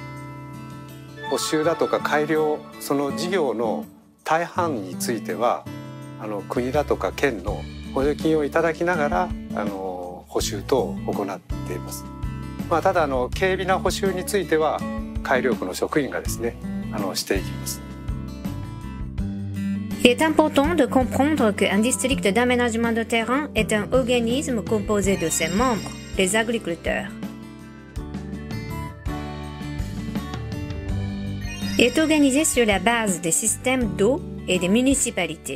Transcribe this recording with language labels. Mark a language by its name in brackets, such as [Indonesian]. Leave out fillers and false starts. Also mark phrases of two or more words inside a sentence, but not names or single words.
[Japanese] 補修だとか改良、その事業の大半については国だとか県の補助金をいただきながら補修等を行っています。ただ軽微な補修については改良区の職員がですねしていきます。 [French] Il est important de comprendre qu'un district d'aménagement de terrain est un organisme composé de ses membres, les agriculteurs. Il est organisé sur la base des systèmes d'eau et des municipalités.